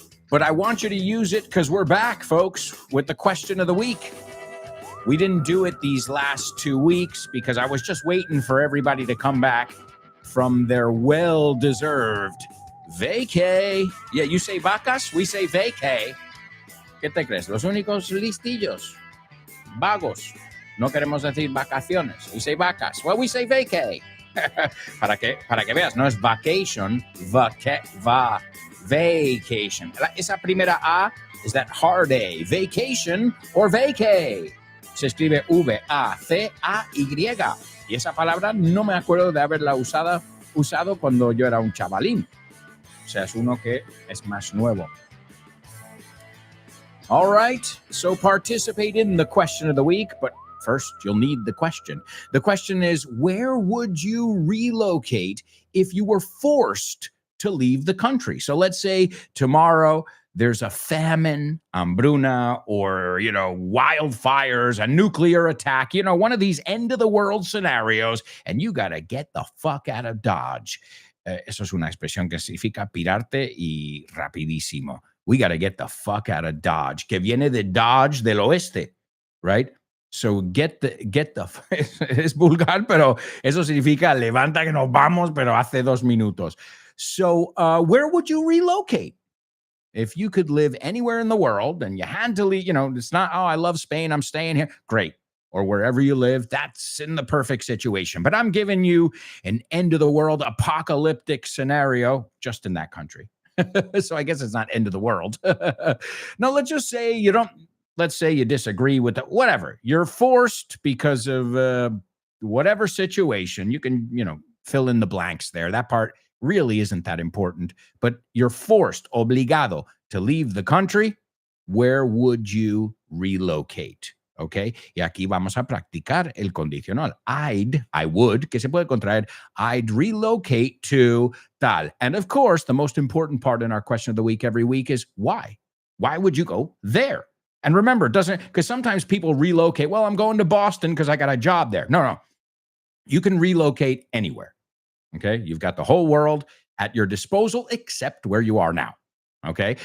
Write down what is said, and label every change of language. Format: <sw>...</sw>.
<en>But I want you to use it because we're back, folks, with the question of the week. We didn't do it these last 2 weeks because I was just waiting for everybody to come back from their well-deserved vacay. Yeah, you say vacas, we say vacay.</en> <es>¿Qué te crees? Los únicos listillos, vagos. No queremos decir vacaciones.</es> <en>We say vacas. Well, we say vacay.</en> <es>para que veas, no es</es> <en>vacation, vacation.</en> <es>Esa primera A es</es> <en>that hard A. Vacation or vacay.</en> <es>Se escribe V-A-C-A-Y. Y esa palabra no me acuerdo de haberla usado cuando yo era un chavalín. O sea, es uno que es más nuevo.</es> <en>All right, so participate in the question of the week, but first you'll need the question. The question is, where would you relocate if you were forced to leave the country? So let's say tomorrow there's a famine, hambruna, or, wildfires, a nuclear attack, one of these end of the world scenarios, and you got to get the fuck out of Dodge.</en> <es>Eso es una expresión que significa pirarte y rapidísimo.</es> <en>We got to get the fuck out of Dodge,</en> <es>que viene de Dodge del oeste,</es> <en>right?</en> <es>So get the es vulgar, pero eso significa levanta que nos vamos, pero hace 2 minutos.</es> <en>So where would you relocate? If you could live anywhere in the world and you had to leave, it's not, I love Spain, I'm staying here. Great. Or wherever you live, that's in the perfect situation. But I'm giving you an end of the world apocalyptic scenario just in that country. So I guess it's not end of the world. No, let's just say let's say you disagree with whatever. You're forced because of whatever situation. You can, fill in the blanks there. That part really isn't that important. But you're forced, obligado, to leave the country. Where would you relocate?</en> <es>Okay, y aquí vamos a practicar el condicional.</es> <en>I would,</en> <es>que se puede contraer,</es> <en>I'd relocate to tal. And of course, the most important part in our question of the week every week is why? Why would you go there? And remember, it doesn't, because sometimes people relocate. Well, I'm going to Boston because I got a job there. No. You can relocate anywhere. Okay. You've got the whole world at your disposal, except where you are now. Okay.</en>